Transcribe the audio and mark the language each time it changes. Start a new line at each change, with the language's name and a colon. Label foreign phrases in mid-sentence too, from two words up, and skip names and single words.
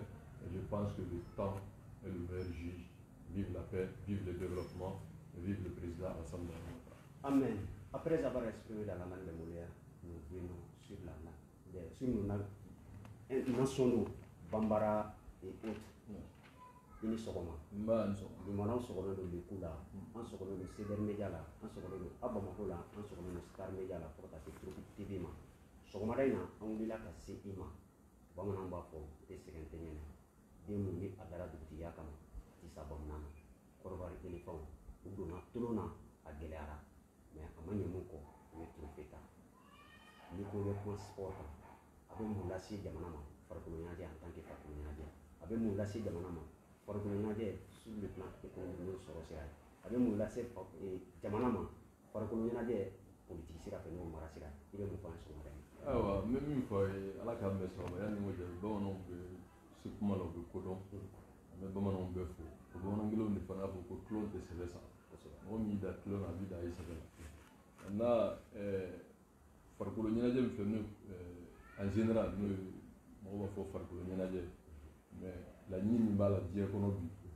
French: Et je pense que le temps est le meilleur juge. Vive la paix, vive le développement, vive le président Alassane Dramane Ouattara. Amen. Après avoir exprimé la langue de Molière, nous venons sur la langue, sur nos langues nationaux, Bambara et autres.
Bambara: Ini sɔgɔma. Limanaw sɔgɔlen don Leku la, an sɔgɔlen don Seder Media la, an sɔgɔlen don Abamako la, an sɔgɔlen don Star Media la fo ka taa se Tropic TV ma. sɔgɔmada in na an wulila ka se i ma bamananw b'a fɔ tɛ sɛgɛn tɛ ɲɛna den mun ni a dara dugutigiya kama a ti sa bamanan na kɔrɔbari éléphant u donna tolon na a gɛlɛyara mais a ma ɲɛ mun kɔ u ye trophée ta ni ko bɛ kuma sport kan a bɛ mun lase jamana ma farikolo ɲɛnajɛ
French: en tant que
Bambara: farikolo ɲɛnajɛ a bɛ mun lase jamana ma farikolo ɲɛnajɛ
French: sur le plan économique
Bambara: n'o sɔrɔ sira ye a bɛ mun lase jamana ma farikolo ɲɛnajɛ politique sira fɛ n'o mara sira i bɛ mun fɔ an ye sɔgɔmada in na. Ayiwa n bɛ min fɔ a ye ala k'an bɛn sɔgɔma yanni n ko jaabi bamananw bɛ se kuma la u bɛ kodɔn an bɛ bamananw bɛɛ fo o bamanan kelenw de fana y'a fɔ ko tulon tɛ sɛbɛ san mɔgɔ min y'i da tulon na a b'i da a ye sɛbɛ la maintenant farikolo ɲɛnajɛ min fɛ n'o
French: en général
Bambara: n'o ye mɔgɔw b'a fɔ farikolo ɲɛnajɛ mais laɲini min b'a la diɲɛ kɔnɔ bi